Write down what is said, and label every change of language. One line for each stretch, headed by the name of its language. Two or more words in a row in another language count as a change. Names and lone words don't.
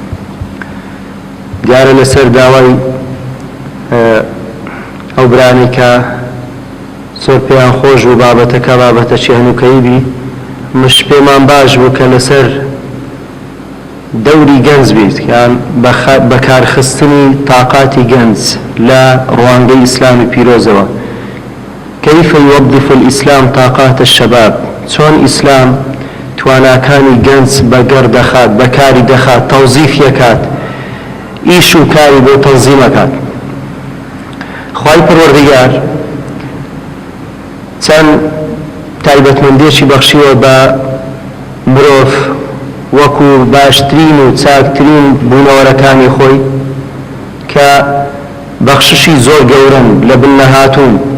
Central Kurdish: دیارە لەسەر داوای ئەو برانی کە زۆر پێیان خۆش بوو بابەتەکە بابەتەکی هەنووکەیی بی مش پێمان باش بوو کە لەسەر دەوری گەنج بیت یان بەکارخستنی تاقاتی گەنج لە ڕوانگەی ئیسلامی پیرۆزەوە.
Arabic: كيف يوظف الإسلام طاقات الشباب؟
Central Kurdish: چۆن ئیسلام تواناکانی گەنج بەگەڕ دەخات بەکاری دەخات تەوزیف یەکات ئیش و کاری بۆ تەنزیمەکات. خوای پەروەردیگار چەند تایبەتمەندیەکی بەخشیوە بە مرۆڤ وەکو باشترین و چاکترین بوونەوەرەکانی خۆی کە بەخششی زۆر گەورن لە بنەهاتوون